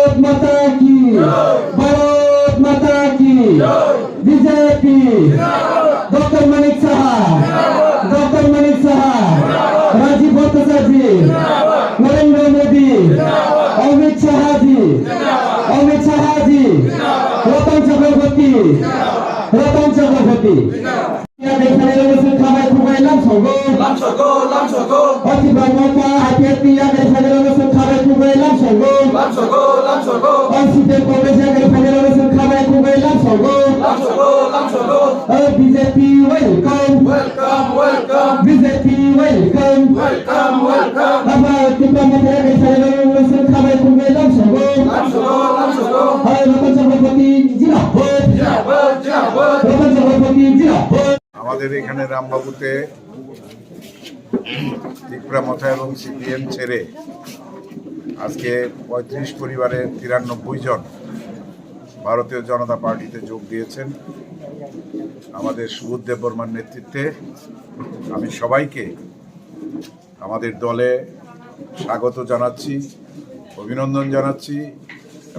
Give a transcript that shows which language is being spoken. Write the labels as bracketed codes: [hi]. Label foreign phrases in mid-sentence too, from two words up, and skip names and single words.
[hi] माता की, भारत माता की, बीजेपी, डॉक्टर मानिक साहब, राजीव भट्टाचार्य, नरेंद्र मोदी, अमित शाह जी, रतन चक्रवर्ती, [trp] खाबाय खुबाय लामसगो, अति ब्रह्मका हाथियातिया गेलेफानायसो खाबाय खुबाय लामसगो, असिते कॉग्रेस गेलेफानायसो खाबाय खुबाय लामसगो, बीजेपी वेलकम, बीजेपी वेलकम, बाबा तिप्रामथाया गेलेफानायसो खाबाय खुबाय लामसगो, रतन चक्रवर्ती जिंदाबाद, रतन चक्रवर्ती जिंदाबाद। [bn] আমাদের এখানে রামবাবুতে তিপ্রামথা এবং সিপিএম ছেড়ে আজকে ৩৫ পরিবারের ৯৩ জন ভারতীয় জনতা পার্টিতে যোগ দিয়েছেন। আমাদের সুবোধ দেববর্মার নেতৃত্বে আমি সবাইকে আমাদের দলে স্বাগত জানাচ্ছি, অভিনন্দন জানাচ্ছি এবং